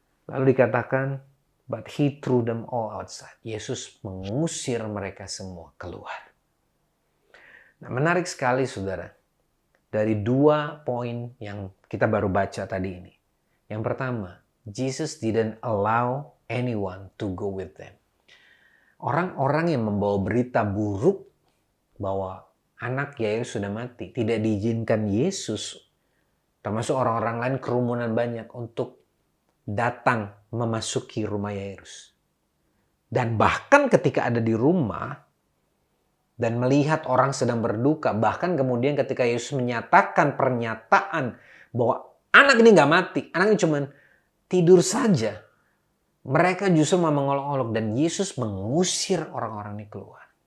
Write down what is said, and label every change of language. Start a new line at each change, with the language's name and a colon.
Indonesian: Lalu dikatakan,
English: but he threw them all outside.
Indonesian: Yesus mengusir mereka semua keluar. Nah, menarik sekali saudara. Dari dua poin yang kita baru baca tadi ini. Yang pertama,
English: Jesus didn't allow anyone to go with them.
Indonesian: Orang-orang yang membawa berita buruk bahwa anak Yairus sudah mati, tidak diizinkan Yesus, termasuk orang-orang lain, kerumunan banyak, untuk datang memasuki rumah Yairus. Dan bahkan ketika ada di rumah dan melihat orang sedang berduka, bahkan kemudian ketika Yesus menyatakan pernyataan bahwa anak ini gak mati, anak ini cuma tidur saja, mereka justru mau mengolok-olok dan Yesus mengusir orang-orang ini keluar.